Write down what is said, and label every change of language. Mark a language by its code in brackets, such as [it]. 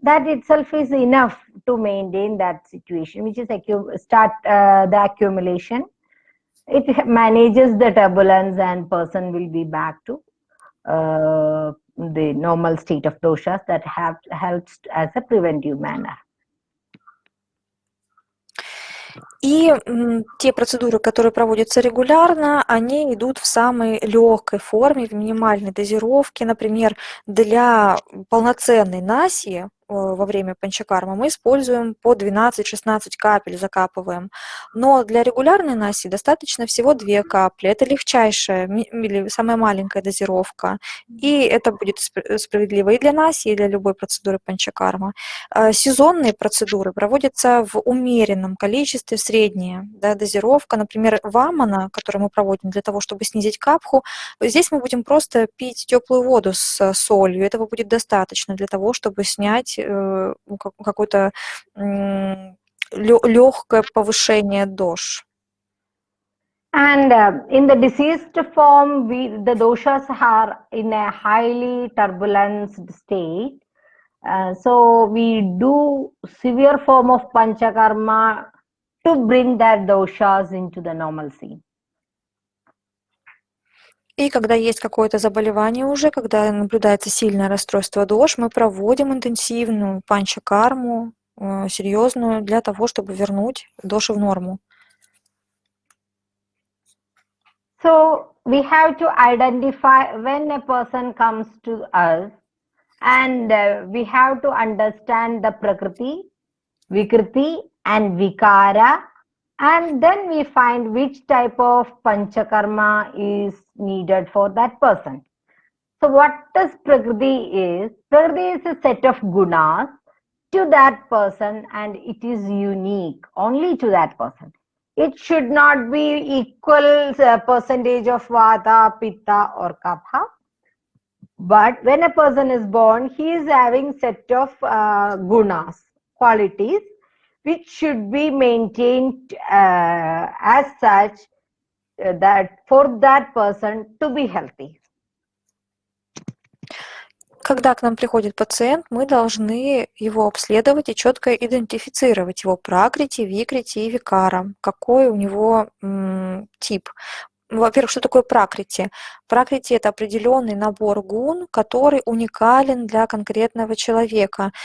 [en] That itself is enough to maintain that situation, which is the accumulation. It manages the turbulence and person will be back to the normal state of doshas. That helps as a preventive manner. [ru] И те процедуры, которые проводятся регулярно, они идут в самой легкой форме, в минимальной дозировке. Например, для полноценной насьи во время панчакармы мы используем по 12-16 капель, закапываем. Но для регулярной насьи достаточно всего 2 капли. Это легчайшая или самая маленькая дозировка. И это будет справедливо и для насьи, и для любой процедуры панчакарма. Сезонные процедуры проводятся в умеренном количестве, средняя дозировка. Например, вамана, которую мы проводим для того, чтобы снизить капху, здесь мы будем просто пить теплую воду с солью. Этого будет достаточно для того, чтобы снять какое-то легкое повышение дош. [en] And in the diseased form, the doshas are in a highly turbulent state. So we do severe form of panchakarma to bring that doshas into the normalcy. [ru] И когда есть какое-то заболевание уже, когда наблюдается сильное расстройство дош, мы проводим интенсивную панчакарму, серьезную, для того, чтобы вернуть доши в норму. [en] So we have to identify when a person comes to us, and we have to understand the prakriti, vikriti and vikara, and then we find which type of panchakarma is needed for that person. So what does prakriti is? Prakriti is a set of gunas to that person, and it is unique only to that person. It should not be equal percentage of vata, pitta or kapha. But when a person is born, he is having set of gunas, qualities, which should be maintained as such that for that person to be healthy. [ru] Когда к нам приходит пациент, мы должны его обследовать и четко идентифицировать его пракрити, викрити и викара, какой у него тип. Во-первых, что такое пракрити? Пракрити – это определенный набор гун, который уникален для конкретного человека.